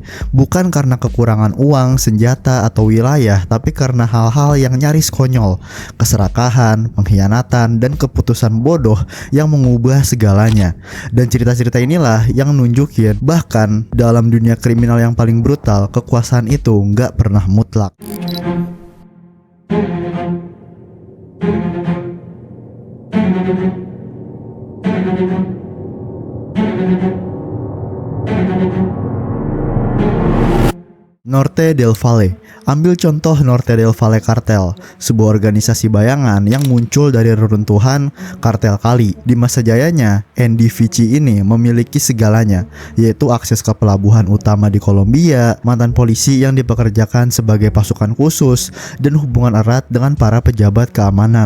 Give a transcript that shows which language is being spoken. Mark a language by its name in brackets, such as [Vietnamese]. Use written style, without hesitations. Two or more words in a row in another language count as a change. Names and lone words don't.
[Indonesian] Bukan karena kekurangan uang, senjata, atau wilayah, tapi karena hal-hal yang nyaris konyol. Keserakahan, pengkhianatan, dan keputusan bodoh yang mengubah segalanya. Dan cerita-cerita inilah yang nunjukin bahkan dalam dunia kriminal yang paling brutal, kekuasaan itu nggak pernah mutlak. Norte del Valle. Ambil contoh Norte del Valle Cartel, sebuah organisasi bayangan yang muncul dari reruntuhan kartel Cali. Di masa jayanya, NDVC ini memiliki segalanya, yaitu akses ke pelabuhan utama di Kolombia, mantan polisi yang dipekerjakan sebagai pasukan khusus, dan hubungan erat dengan para pejabat keamanan.